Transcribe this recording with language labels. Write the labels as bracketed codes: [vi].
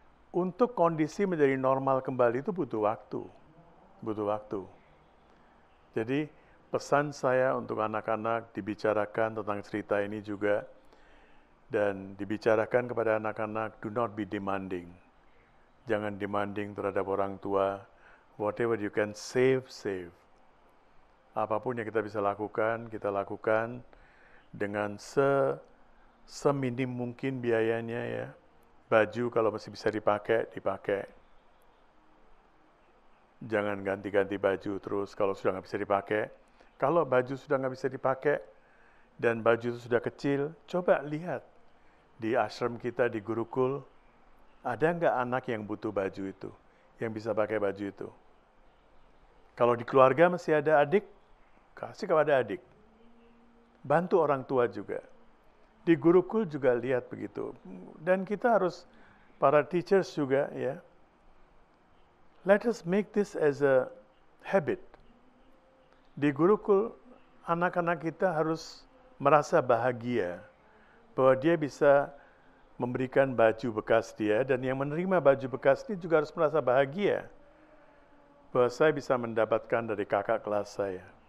[id] Untuk kondisi menjadi normal kembali itu butuh waktu. Butuh waktu. Jadi pesan saya untuk anak-anak dibicarakan tentang cerita ini juga, dan dibicarakan kepada anak-anak, [en] do not be demanding. [id] Jangan demanding terhadap orang tua. [en] Whatever you can save, save. [id] Apapun yang kita bisa lakukan, kita lakukan dengan seminim mungkin biayanya ya. Baju kalau masih bisa dipakai, dipakai. Jangan ganti-ganti baju terus kalau sudah nggak bisa dipakai. Kalau baju sudah nggak bisa dipakai dan baju itu sudah kecil, coba lihat di ashram kita di Gurukul, ada nggak anak yang butuh baju itu, yang bisa pakai baju itu. Kalau di keluarga masih ada adik, kasih kepada adik. Bantu orang tua juga. Di Gurukul juga lihat begitu. Dan kita harus, para teachers juga ya, [en] Let us make this as a habit. [id] Di Gurukul, anak-anak kita harus merasa bahagia bahwa dia bisa memberikan baju bekas dia, dan yang menerima baju bekas ini juga harus merasa bahagia bahwa saya bisa mendapatkan dari kakak kelas saya.